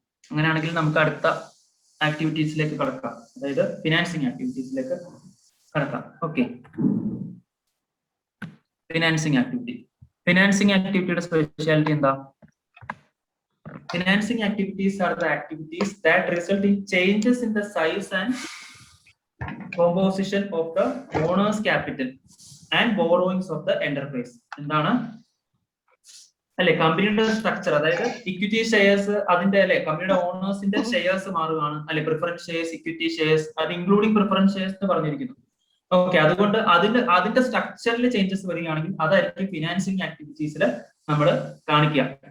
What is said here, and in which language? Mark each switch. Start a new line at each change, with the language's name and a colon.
Malayalam: അങ്ങനെയാണെങ്കിൽ നമുക്ക് അടുത്ത ആക്ടിവിറ്റീസിലേക്ക് കടക്കാം, അതായത് ഫിനാൻസിങ് ആക്ടിവിറ്റീസിലേക്ക് കടക്കാം. ഓക്കെ, ഫിനാൻസിങ് ആക്ടിവിറ്റിയുടെ സ്പെഷ്യാലിറ്റി എന്താ?
English: Financing activities are the activities that result in changes in the size and composition of the owner's capital and borrowings of the enterprise.
Malayalam: എന്താണ് അല്ലെ? കമ്പനിയുടെ സ്ട്രക്ചർ, അതായത് ഇക്വിറ്റി ഷെയർസ്, അതിന്റെ അല്ലെ കമ്പനിയുടെ ഓണേഴ്സിന്റെ ഷെയർസ് മാറുകയാണ് അല്ലെ. പ്രിഫറൻസ് ഷെയർസ്, ഇക്വിറ്റി ഷെയർസ്, അത് ഇൻക്ലൂഡിംഗ് പ്രിഫറൻസ് ഷെയർസ് എന്ന് പറഞ്ഞിരിക്കുന്നു. ഓക്കെ, അതുകൊണ്ട് അതിന്റെ സ്ട്രക്ചറിൽ ചേഞ്ചസ് വരികയാണെങ്കിൽ അതായിരിക്കും ഫിനാൻസിങ് ആക്ടിവിറ്റീസിൽ നമ്മൾ കാണിക്കുക.